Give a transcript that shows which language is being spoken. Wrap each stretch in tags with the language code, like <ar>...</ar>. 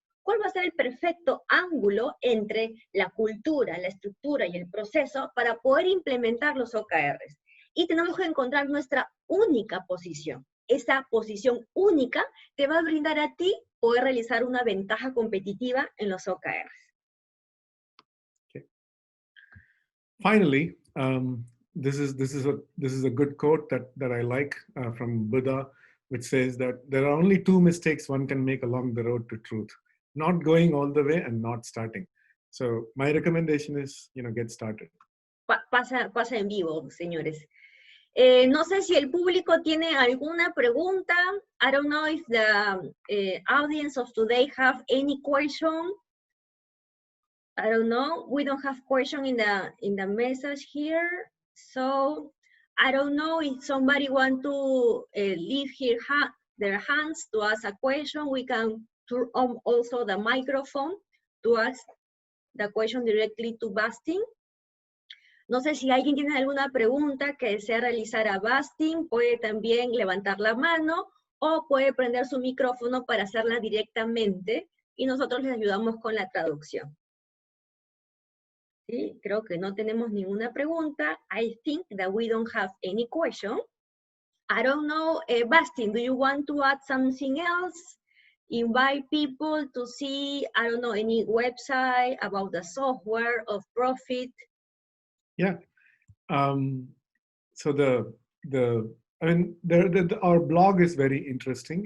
<es>¿Cuál va a ser el perfecto ángulo entre la cultura, la estructura y el proceso para poder implementar los OKRs? Y tenemos que encontrar nuestra única posición. Esa posición única te va a brindar a ti poder realizar una ventaja competitiva en los OKRs.</es> <en>Okay. Finally, this is a good quote that I like from Buddha, which says that there are only 2 mistakes one can make along the road to truth: not going all the way and not starting. So my recommendation is, get started.</en> <es>Pasa en vivo, señores. No sé si el público tiene alguna pregunta.</es> <en>I don't know if the audience of today have any question. I don't know. We don't have question in the message here. So I don't know if somebody want to leave here their hands to ask a question. We can turn on also the microphone to ask the question directly to Bastin.</en> <es>No sé si alguien tiene alguna pregunta que desea realizar a Bastin, puede también levantar la mano o puede prender su micrófono para hacerla directamente y nosotros les ayudamos con la traducción. ¿Sí? Creo que no tenemos ninguna pregunta.</es> <en>I think that we don't have any question. I don't know, Bastin, do you want to add something else? Invite people to see, I don't know, any website about the software of profit? Yeah. So our blog is very interesting.</en>